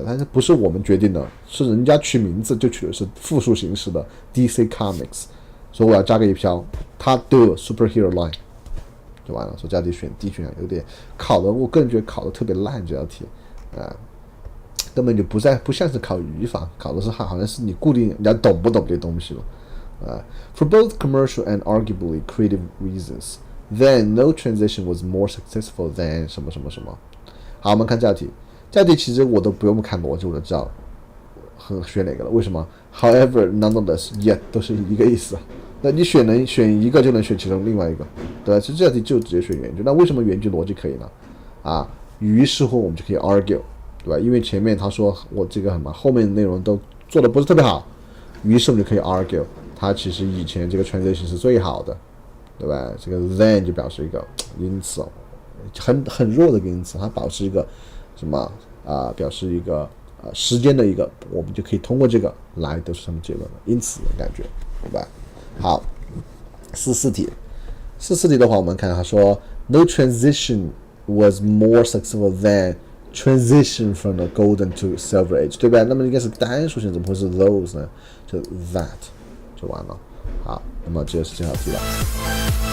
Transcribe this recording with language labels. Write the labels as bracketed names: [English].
[Chinese] 但是不是我们决定的，是人家取名字就取的是复数形式的 DC Comics， 所以我要加个一票，它都有 Superhero Line， 就完了。所以加 D 选 D 选项有点考的，我个人觉得考的特别烂这道题，根本就不像是考语法，考的是好像是你固定人家懂不懂这东西了。 [English] For both commercial and arguably creative reasons, then no transition was more successful than [Chinese] 什么什么什么。好，我们看这道题。这道题其实我都不用看逻辑，我就知道选哪个了。为什么 ？However, nonetheless, yet 都是一个意思。那你选一个就能选其中另外一个，对吧？其实这道题就直接选原句。那为什么原句逻辑可以呢？于是乎我们就可以 argue， 对吧？因为前面他说我这个什么，后面的内容都做的不是特别好，于是我们就可以 argue。它其实以前这个 transition 是最好的，对吧？这个 then 就表示一个因此，很弱的一个因此，它保持一个什么表示一个时间的一个，我们就可以通过这个来得出什么结论了。因此的感觉，对吧？好，44题的话，我们看他说 [English] no transition was more successful than transition from the golden to silver age， [Chinese] 对吧？那么应该是单数性，怎么会是 those 呢？就 that。就完了。好，那么这就是这道题了。